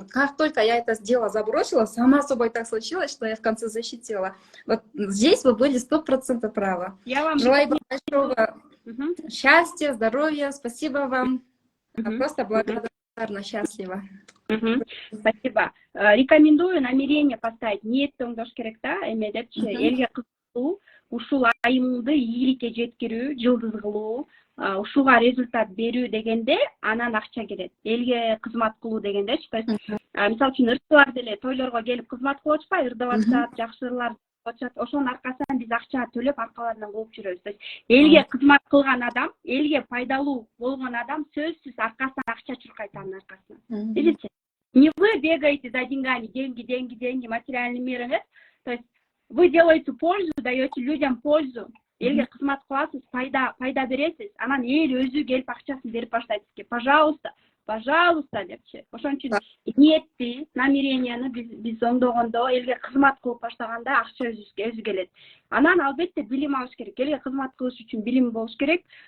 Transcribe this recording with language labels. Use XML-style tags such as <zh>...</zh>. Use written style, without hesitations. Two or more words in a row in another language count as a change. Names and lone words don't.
<ru>Как только я это дело забросила, сама собой так случилось, что я в конце защитила. Вот здесь вы были 100% правы. Я вам желаю большого счастья, здоровья. Спасибо вам. Просто благодарна, счастлива. Спасибо. Рекомендую намерение поставить.</ru> <ky>Ниетти оңдош керек да, эме депчи, элге кызыксуу, ушул айымыңды ийгиликке жеткирүү, жылдыз кылуу, ушуга результат берүү дегенде анан акча келет. Элге кызмат кылуу дегендечи.</ky> <ru>То есть,</ru> <ky>мисалы үчүн ырдылар деле тойлорго келип кызмат кылып атышпайбы, ырдап атышат, жакшылар ошонун аркасынан биз акча төлөп аркаларынан кууп жүрөбүз.</ky> <ru>То есть,</ru> <ky>элге кызмат кылган адам, элге пайдалуу болгон адам сөзсүз аркасынан акча чуркайт анын аркасынан.</ky> <ru>Видите? Не вы бегаете за деньгами, деньги, материальный мир, нет? То есть вы делаете пользу, даете людям пользу.</ru> <ky>Элге кызмат кыласыз, пайда бересиз, анан эл өзү келип акчасын берип баштайт сизге. Пожалуйста депчи. Ошон үчүн ниетти, намеренияны биз оңдогондо, элге кызмат кылып баштаганда акча өзү келет. Анан албетте билим алыш керек. Элге кызмат кылыш үчүн билим болуш керек.</ky>